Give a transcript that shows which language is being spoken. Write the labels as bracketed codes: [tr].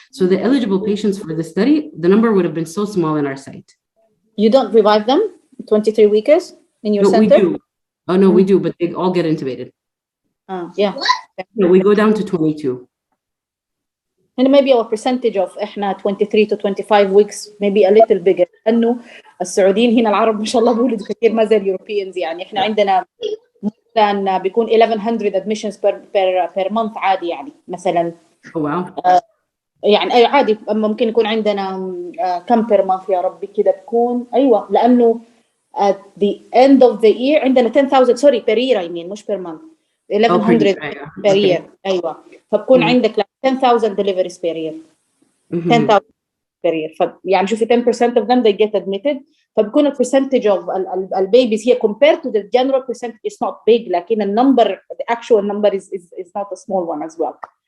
[en] So the eligible patients for the study, the number would have been so small in our site. You don't revive them 23 weekers in your center? We do. Oh no, we do, but they all get intubated. Yeah. No, we go down to 22. And maybe our percentage of [ar] إحنا [en] 23 to 25 weeks maybe a little bigger. [ar] لأنه السعوديين هنا العرب ما شاء الله بولدوا كثير ما زي اليوروبيانز. يعني إحنا عندنا مثلا بيكون 1100 [en] admissions per month [ar] عادي يعني مثلا. [en] Oh wow. [ar] يعني أي عادي ممكن يكون عندنا كم per month يا ربي كده بكون أيوة لأنه [en] at the end of the year عندنا 10,000 sorry per year I mean مش per month 1100 per year [ar] أيوة فبكون عندك [en] 10,000 deliveries per year 10,000 per year [ar] يعني شوفي [en] 10% of them they get admitted [ar] فبكون ال [en] percentage of البيبيز هي compared to the general percentage is not big [ar] لكن [en] the actual number is not a small one as well.